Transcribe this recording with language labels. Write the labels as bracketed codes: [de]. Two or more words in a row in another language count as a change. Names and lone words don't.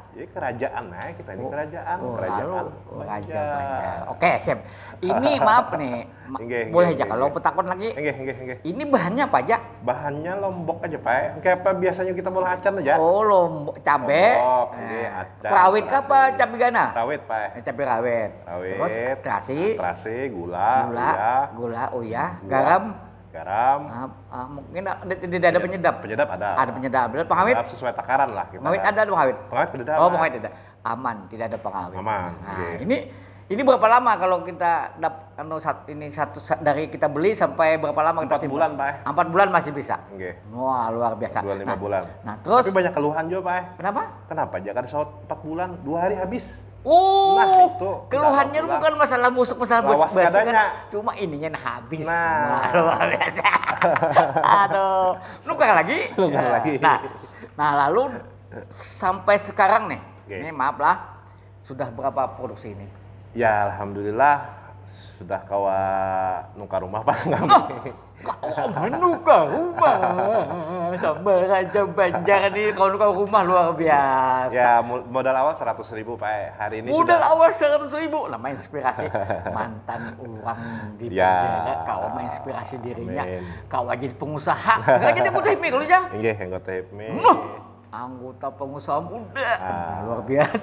[id] Jadi kerajaan, nah kita ini kerajaan, Oh, kerajaan. lalu. Oh, Banjar. Banjar. Oke, siap. Ini maaf nih. Enggak, boleh enggak, aja kalau enggak. petakon lagi. Enggak. Ini bahannya apa aja? Bahannya lombok aja, Pak. Kayak apa biasanya kita bolah acan aja. Oh, lombok, cabe. Lombok, nggih, acan, Rawit kah apa terasi. cabe gana? Rawit, Pak. Cabe rawit. Rawit. Terus terasi, Terasi, gula, gula, uyah, Gula. garam. garam, Mungkin tidak ada penyedap. penyedap ada. Ada penyedap. Pengawit? Penyedap sesuai takaran lah kita. Pengawit ada pengawit? Pengawit penyedap. Oh, pengawit tidak. Aman, tidak ada pengawit. Aman, Nah, oke. ini berapa lama kalau kita dari kita beli sampai berapa lama kita 4 bulan, Pak. 4 bulan masih bisa. Nggih. Wah, luar biasa. 4 bulan, 5 bulan. Nah, terus Tapi banyak keluhan juga, Pak. kenapa? Kenapa? Jangan saut 4 bulan, 2 hari habis. Oh, Nah, itu keluhannya udah bukan masalah busuk, masalah Lawas basi kadanya. kan. Cuma ininya habis. Nah. Luar biasa. Aduh, nukar lagi. Nukar Ya. lagi. Nah, lalu sampai sekarang nih, Oke. ini maaf lah, sudah berapa produksi ini? [bjn] Ya, alhamdulillah sudah kawa nukar rumah Pak kami. [id] Kau menukar rumah, sambal raja Banjar nih, kau nukar rumah luar biasa. Ya, modal awal 100.000 Pak. Hari ini Modal sudah awal 100.000, nama inspirasi mantan orang di Ya. penjara, kau menginspirasi dirinya, Amin. kau jadi pengusaha. Sekarang jadi anggota HIPMI kalau ya. Nggih, anggota HIPMI. Anggota pengusaha muda, Ah, luar biasa.